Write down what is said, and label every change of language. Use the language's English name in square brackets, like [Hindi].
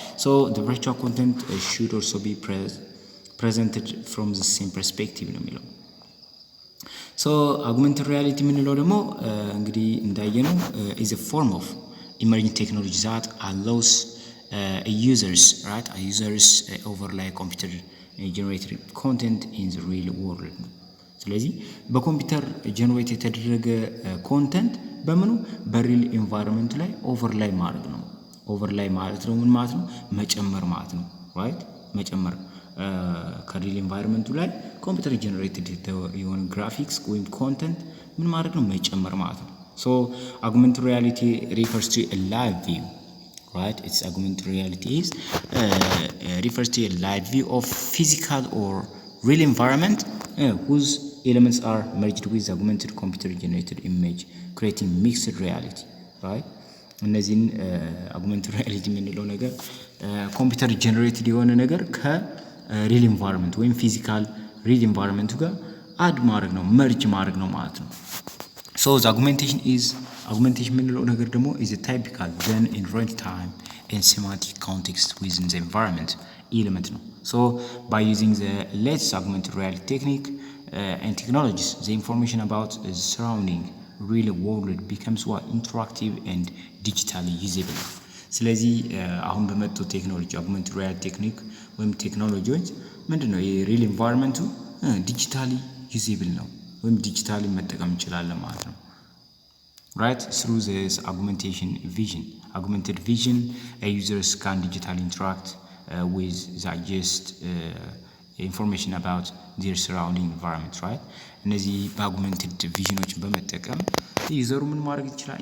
[English] so the virtual content should also be presented from the same perspective [Amharic] ነው የሚለው። [English] so augmented reality [Amharic] የምንለው ደግሞ እንግዲህ እንዳየነው [English] is a form of emerging technology that allows users, right? users overlay computer generated content in the real world. [Amharic] ስለዚህ በኮምፒውተር ጀነሬት የተደረገ ኮንተንት በምኑ በሪል ኢንቫይሮንመንት ላይ ኦቨርላይ ማድረግ ነው። ኦቨርላይ ማለት ነው ምን ማለት ነው? መጨመር ማለት ነው። right? መጨመር ከሪል ኢንቫይሮንመንቱ ላይ ኮምፒውተር ጀነሬትድ የሆነ ግራፊክስ ወይም ኮንተንት ምን ማድረግ ነው? መጨመር ማለት ነው። [English] so augmented reality refers to a live view, right? It's augmented reality is refers to a live view of physical or real environment whose elements are merged with augmented computer generated image, creating mixed reality, right? [Amharic] እነዚህን augmented reality የምንለው ነገር ኮምፒውተር ጀነሬትድ የሆነ ነገር ከሪል ኢንቫይሮንመንት ወይም ፊዚካል ሪል ኢንቫይሮንመንቱ ጋር አድ ማድረግ ነው፣ መርጅ ማድረግ ነው ማለት ነው። [English] so the augmentation [Amharic] የምንለው ነገር ደግሞ [English] is a typical then in real time and semantic context within the environment element ነው። so by using the latest augmented reality technique and technologies, the information about the surrounding real world becomes interactive and digitally usable. [Amharic] ስለዚህ አሁን በመጡ ቴክኖሎጂ augmented reality ቴክኒክ ወይም ቴክኖሎጂዎች ምንድነው የሪል ኢንቫይሮንመንቱ ዲጂታሊ ዩዜብል ነው ወይም ዲጂታሊ መጠቀም እንችላለን ማለት ነው። [English] Right, through this augmented vision, users can digitally interact with the just information about their surrounding environment, right? [Amharic] እነዚህ በአጉመንትድ ቪዥኖችን በመጠቀም ዩዘሩ ምን ማድረግ ይችላል?